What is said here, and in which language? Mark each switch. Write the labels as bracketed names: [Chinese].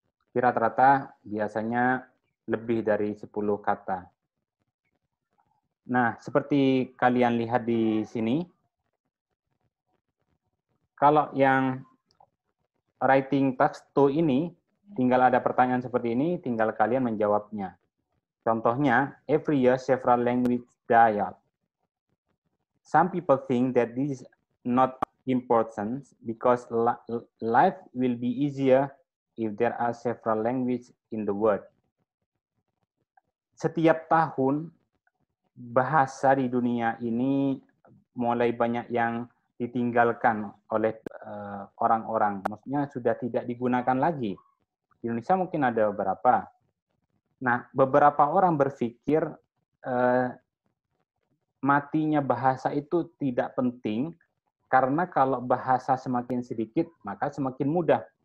[Indonesian] Rata-rata biasanya lebih dari 10 kata. Nah, seperti kalian lihat di sini, kalau yang writing task 2 ini, tinggal ada pertanyaan seperti ini, tinggal kalian menjawabnya. Contohnya, [English] every year several language die out. Some people think that this is not important because life will be easier if there are several languages in the world. [Indonesian] Setiap tahun, bahasa di dunia ini mulai banyak yang ditinggalkan oleh orang-orang. Maksudnya sudah tidak digunakan lagi. Di Indonesia mungkin ada beberapa. Nah, beberapa orang berpikir matinya bahasa itu tidak penting, karena kalau bahasa semakin sedikit, maka semakin mudah.